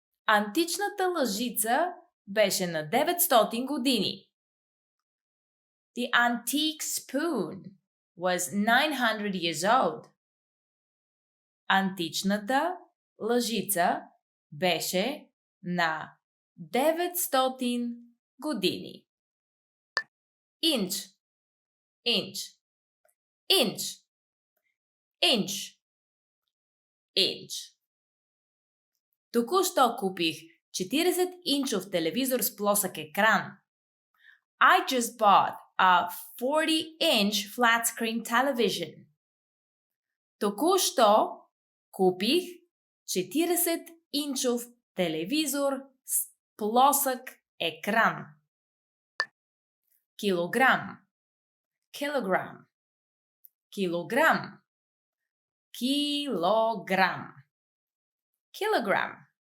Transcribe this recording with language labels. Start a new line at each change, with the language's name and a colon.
Bulgarian: Античната лъжица беше на 900 години.
English: The antique spoon was 900 years old.
Bulgarian: античната лъжица беше на 900 години. Инч, инч, инч, инч, инч. Току-що купих 40-инчов телевизор с плосък екран.
English: I just bought a 40-inch flat-screen television.
Bulgarian: Току-що купих 40-инчов телевизор с плосък екран. Килограм, килограм, килограм, килограм, килограм.